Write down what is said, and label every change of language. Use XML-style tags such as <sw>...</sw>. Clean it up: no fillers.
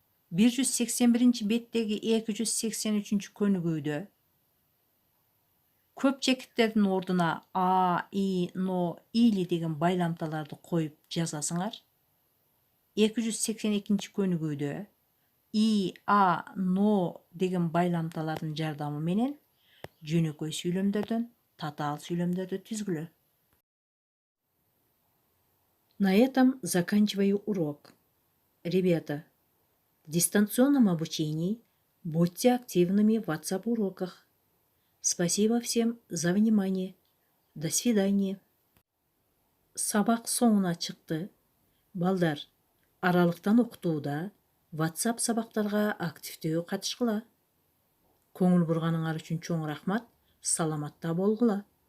<ky>181 беттеги 283 көнүгүүдө көп чекиттердин ордуна а, и, но, или деген байламталарды коюп жазасыңар. 282 көнүгүүдө и, а, но деген байламталардын жардамы менен жөнөкөй сүйлөмдөрдөн татаал сүйлөмдөрдү түзгүлө.</ky> <ru>На этом заканчиваю урок. Ребята, в дистанционном обучении будьте активными в WhatsApp-уроках. Спасибо всем за внимание. До свидания.</ru> <ky>Сабак соңуна чыкты. Балдар, аралыктан окутууда WhatsApp сабактарга активдүү катышкыла. Көңүл бурганыңар үчүн чоң рахмат. Саламатта болгула.</ky>